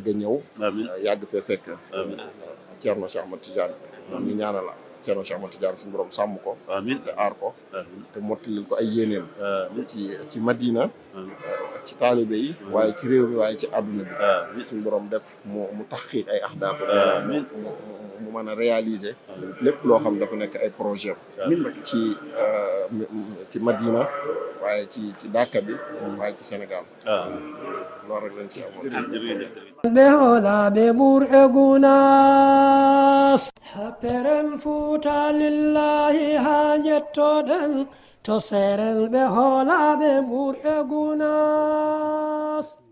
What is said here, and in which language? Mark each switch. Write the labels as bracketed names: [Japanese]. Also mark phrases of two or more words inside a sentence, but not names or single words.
[Wolof] ñëw yàgg fee fekk Cerno Cheikh Ahmad Tidiane ñu ñaanal la Cerno Cheikh Ahmad Tidiane suñu borom sàmm ko te aar ko te mottalil ko ay yéeneem ci Madina ci taalibe yi waaye ci réew mi waaye ci àdduna bi suñu borom def mu taxqiq ay ahdaaf mu mën a réaliser lépp loo xam dafa nekk ay projet ci Madina waaye ci Dakar bi waaye ci Sénégal loolu rek lañ ci amoon [Fula] ɓe hoolaɓe ɓur e gunas happeren fuuta lillahi haajettoɗen to seren ɓe hoolaɓe ɓur e gunas